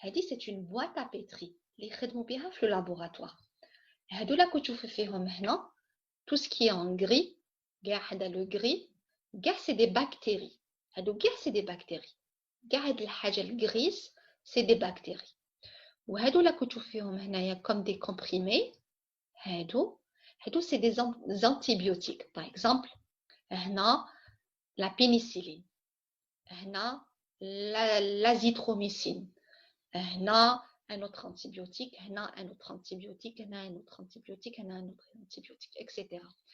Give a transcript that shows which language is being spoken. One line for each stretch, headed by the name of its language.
French: C'est une boîte à pétri
Arabic: اللي يخدموا بها في
French: le laboratoire.
Arabic: هذولا كتشوفوا فيهم هنا
French: tout ce qui est en gris, le gris, c'est des bactéries. C'est des bactéries. Le gris, c'est des bactéries.
Arabic: وهذولا كتشوفوا فيهم هنايا
French: comme des comprimés. C'est des antibiotiques. Par exemple, la pénicilline, l'azithromycine, un autre antibiotique, un autre antibiotique, un autre antibiotique, un autre antibiotique, etc.